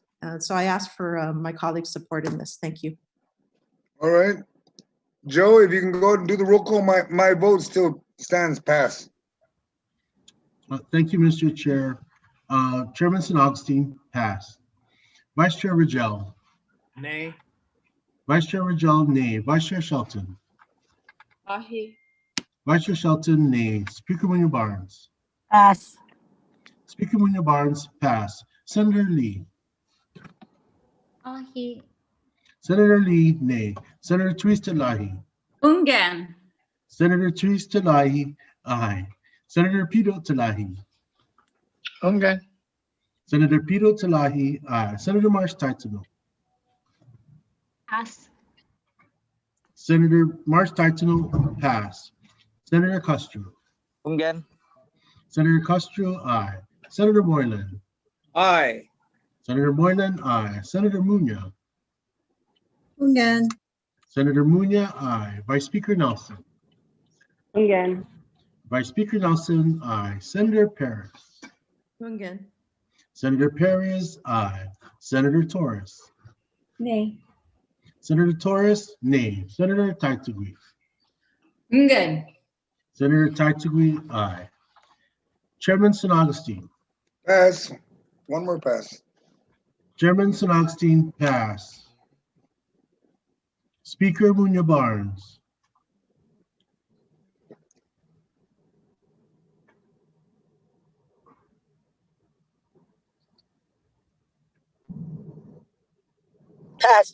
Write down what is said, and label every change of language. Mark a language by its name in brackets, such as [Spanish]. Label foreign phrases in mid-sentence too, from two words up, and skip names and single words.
[English] So I ask for my colleagues' support in this. Thank you. All right. Joe, if you can go and do the roll call, my vote still stands pass. Thank you, Mr. Chair. Chairman St. Augustine, pass. Vice Chair Rigel. Nay. Vice Chair Rigel, nay. Vice Chair Shelton. Aye. Vice Chair Shelton, nay. Speaker William Barnes. Pass. Speaker William Barnes, pass. Senator Lee. Aye. Senator Lee, nay. Senator Theresa Lahi. Ungan. Senator Theresa Lahi, aye. Senator Pito Talahi. Ungan. Senator Pito Talahi, aye. Senator Marsh Taitano. Pass. Senator Marsh Taitano, pass. Senator Castro. Ungan. Senator Castro, aye. Senator Moylan. Aye. Senator Moylan, aye. Senator Munya. Ungan. Senator Munya, aye. Vice Speaker Nelson. Again. Vice Speaker Nelson, aye. Senator Perez. Again. Senator Perez, aye. Senator Torres. Nay. Senator Torres, nay. Senator Taitugui. Ungan. Senator Taitugui, aye. Chairman St. Augustine. Pass. One more pass. Chairman St. Augustine, pass. Speaker Munya Barnes. Pass.